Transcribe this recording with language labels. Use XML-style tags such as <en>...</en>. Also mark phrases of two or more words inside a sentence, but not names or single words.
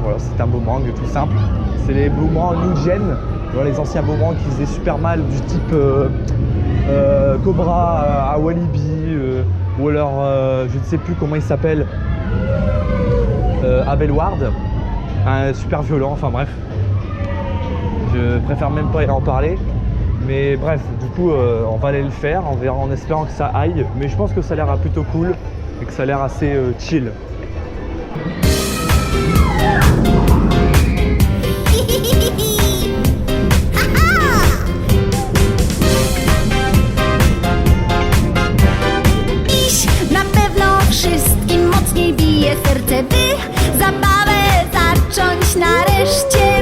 <fr>Voilà, c'est un boomerang tout simple. C'est les boomerangs</fr> <en>new gen,</en> <fr>voilà, les anciens boomerangs qui faisaient super mal du type Cobra à Walibi ou alors je ne sais plus comment il s'appelle, Abelward, super violent, enfin bref. Je préfère même pas y en parler. Mais bref, du coup, on va aller le faire, on verra en espérant que ça aille. Mais je pense que ça a l'air plutôt cool et que ça a l'air assez chill.</fr> <pl>Dziś na pewno wszystkim mocniej bije serce, by zabawę zacząć nareszcie.</pl>